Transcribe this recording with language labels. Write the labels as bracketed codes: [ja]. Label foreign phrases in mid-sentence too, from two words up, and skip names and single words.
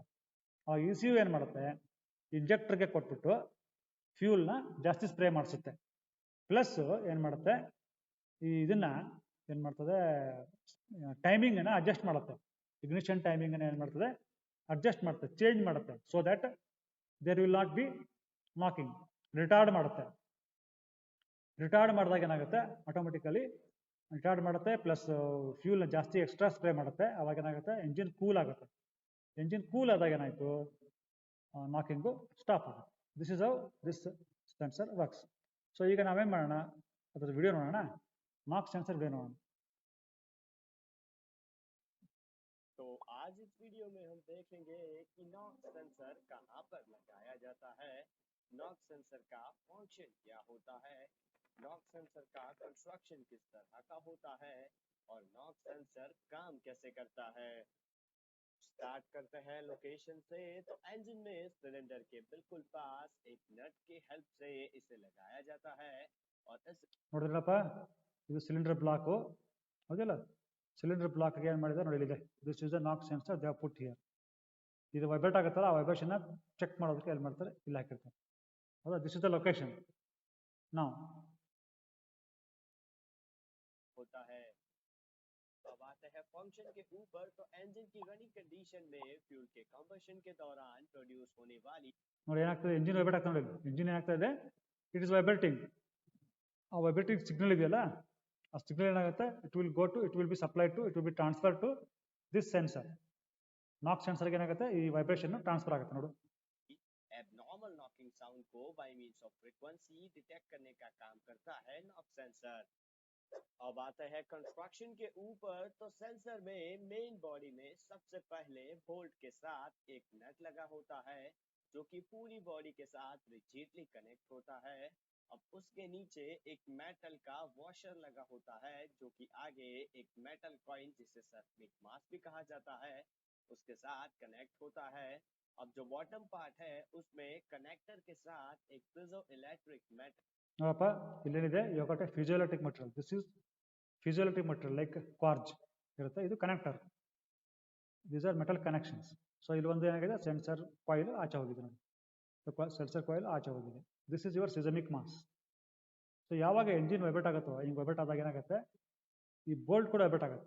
[kn] ಅವಾಗ ಇ ಸಿ ಯು ಏನು ಮಾಡುತ್ತೆ, ಇಂಜೆಕ್ಟರ್ಗೆ ಕೊಟ್ಬಿಟ್ಟು ಫ್ಯೂಲ್ನ ಜಾಸ್ತಿ ಸ್ಪ್ರೇ ಮಾಡಿಸುತ್ತೆ. ಪ್ಲಸ್ ಏನು ಮಾಡುತ್ತೆ, ಇದನ್ನ ಏನು ಮಾಡ್ತದೆ, ಟೈಮಿಂಗನ್ನು ಅಡ್ಜಸ್ಟ್ ಮಾಡುತ್ತೆ. ಇಗ್ನಿಷನ್ ಟೈಮಿಂಗನ್ನು ಏನು ಮಾಡ್ತದೆ, ಚೇಂಜ್ ಮಾಡುತ್ತೆ. [en] so that there will not be knocking. [kn] ರಿಟಾರ್ಡ್ ಮಾಡಿದಾಗ ಏನಾಗುತ್ತೆ, [en] automatically retard [kn] ಮಾಡುತ್ತೆ. ಪ್ಲಸ್ ಫ್ಯೂಲ್ನ ಜಾಸ್ತಿ [en] extra spray [kn] ಮಾಡುತ್ತೆ. ಅವಾಗ ಏನಾಗುತ್ತೆ, [en] engine cool [kn] ಆಗುತ್ತೆ. [en] engine cool [kn] ಆದಾಗ ಏನಾಯಿತು, [en] knocking stop [kn] ಆಗುತ್ತೆ. [en] this is how this sensor works. [kn] ಸೊ ಈಗ ನಾವೇನು ಮಾಡೋಣ, ಅದ್ರ ವಿಡಿಯೋ ನೋಡೋಣ. [en] knock sensor video [kn] ನೋಡೋಣ. [hi] तो आज इस वीडियो में हम देखेंगे कि [en] knocks sensor [hi] कहाँ पर लगाया जाता है, [en] knocks sensor [hi] का फंक्शन क्या होता है, [en] knocks sensor [hi] का कंस्ट्रक्शन किस तरह का होता है और [en] knocks sensor [hi] काम कैसे करता है। स्टार्ट करते हैं लोकेशन से। तो इंजन में सिलेंडर के बिल्कुल पास एक नट की हेल्प से इसे लगाया जाता है और इस [kn] ನೋಡಿದ್ರಪ್ಪ, ಇದು ಸಿಲಿಂಡರ್ ಬ್ಲಾಕು ಹೌದಿಲ್ಲ. ಸಿಲಿಂಡರ್ ಬ್ಲಾಕ್ಗೆ ಏನು ಮಾಡಿದೆ ನೋಡಿ, ಇದೆ [en] this is the knock sensor they put here. [kn] ಇದು ವೈಬ್ರೇಟ್ ಆಗುತ್ತಲ್ಲ, ಆ ವೈಬ್ರೇಷನ್ ಚೆಕ್ ಮಾಡೋದಕ್ಕೆ ಏನು ಮಾಡ್ತಾರೆ, ಇಲ್ಲಿ ಹಾಕಿರ್ತಾರೆ. [en] ಹೌದಾ, this is the location. ನಾವು [hi] होता है। अब आते हैं फंक्शन के ऊपर। तो इंजन की [en] running condition [hi] में फ्यूल के कंबशन के दौरान प्रोड्यूस होने वाली [kn] ನೋಡಿ ಏನಾಗ್ತದೆ, ಇಂಜಿನ್ ವೈಬ್ರೇಟ್ ಆಗ್ತಾ ನೋಡಿ. ಇಂಜಿನ್ ಏನಾಗ್ತಾ ಇದೆ, [en] it is vibrating. [kn] ಆ [en] vibrating signal [kn] ಇದೆಯಲ್ಲ, ಆ ಸಿಗ್ನಲ್ ಏನಾಗುತ್ತೆ, [en] it will be supplied to, it will be transfer to this sensor. [kn] ನಾಕ್ ಸೆನ್ಸರ್ಗೆ ಏನಾಗುತ್ತೆ, ಈ [en] vibration transfer [kn] ಆಗುತ್ತೆ. ನೋಡು, [en] abnormal knocking sound [hi] को [en] by means of [hi] फ्रीक्वेंसी डिटेक्ट करने का काम करता है नॉक सेंसर। अब आता है कंस्ट्रक्शन के ऊपर। तो सेंसर में मेन बॉडी में सबसे पहले बोल्ट के साथ एक नट लगा होता है जो कि पूरी बॉडी के साथ [en] rigidly connect [hi] होता है। अब उसके नीचे एक मेटल का वॉशर लगा होता है जो कि आगे एक [en] metal coin [hi] जिसे सर्फिक मास भी कहा जाता है उसके साथ कनेक्ट होता है। अब जो बॉटम पार्ट है उसमें कनेक्टर के साथ एक [en] piezo electric metal [kn] ನೋಡಪ್ಪ, ಇಲ್ಲೇನಿದೆ, ಯೋಗಟೆ [en] physioelectric material. this is physioelectric material like quartz ಇರುತ್ತೆ. ಇದು ಕನೆಕ್ಟರ್. these are metal connections. [kn] ಸೊ ಇಲ್ಲಿ ಒಂದು ಏನಾಗಿದೆ, [en] sensor coil [kn] ಆಚೆ ಹೋಗಿದೆ ನೋಡಿ. [en] sensor coil [kn] ಆಚೆ ಹೋಗಿದೆ. [en] this is your seismic mass. [kn] ಸೊ ಯಾವಾಗ ಎಂಜಿನ್ ವೈಬ್ರೇಟ್ ಆಗುತ್ತೋ, ಹಿಂಗೆ ವೈಬ್ರೇಟ್ ಆದಾಗ ಏನಾಗುತ್ತೆ, ಈ ಬೋಲ್ಟ್ ಕೂಡ ವೈಬ್ರೇಟ್ ಆಗುತ್ತೆ.